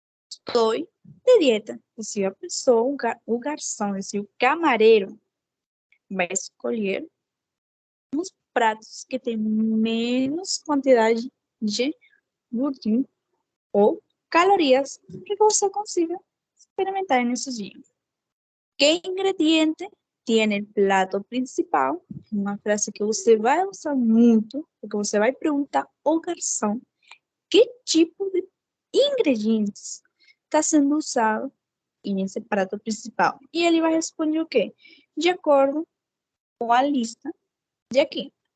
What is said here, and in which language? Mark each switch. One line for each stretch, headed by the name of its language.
Portuguese: Estou de dieta. E se a pessoa, o garçom, se o camareiro vai escolher uns pratos que têm menos quantidade de glúten ou calorias que você consiga experimentar nesses dias.
Spanish: ¿Qué ingrediente tiene el plato principal?
Portuguese: Uma frase que você vai usar muito, porque você vai perguntar ao garçom que tipo de ingredientes está sendo usado nesse prato principal. E ele vai responder o quê? De acordo com a lista de aqui.